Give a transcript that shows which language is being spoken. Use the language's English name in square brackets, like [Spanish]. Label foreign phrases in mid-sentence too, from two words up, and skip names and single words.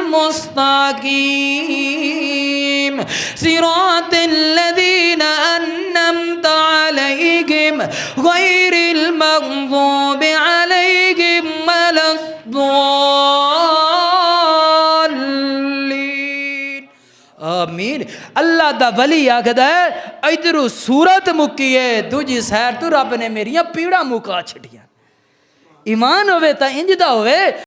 [Arabic] مستقيم صراط الذين أنعمت عليهم غير المغضوب عليهم ولا الضالين. आमीन। [Punjabi] اللہ دا ولی آکھدا ہے، ادھروں سورت مکی ہے، دوجی سیر توں رب نے میریاں پیڑاں مکا چھڈیاں. ایمان ہووے تاں انج دا ہووے.